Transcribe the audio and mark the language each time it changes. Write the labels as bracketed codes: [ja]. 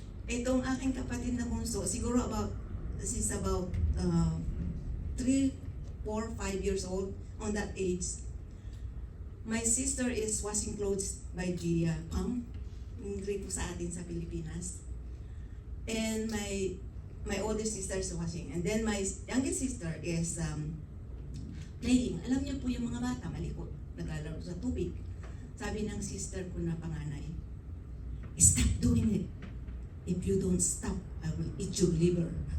[tl] Itong aking kapatid na bunso, siguro [en] this is about 3, 4, 5 years old, on that age. My sister is washing clothes by the pump. [tl] Hindi po sa atin sa Pilipinas. [en] And my oldest sister is washing. And then my youngest sister is playing. [tl] Alam niyo po yung mga bata, malikot, naglalaro sa tubig. Sabi ng sister ko na panganay, [en] stop doing it. If you don't stop, I will eat your liver.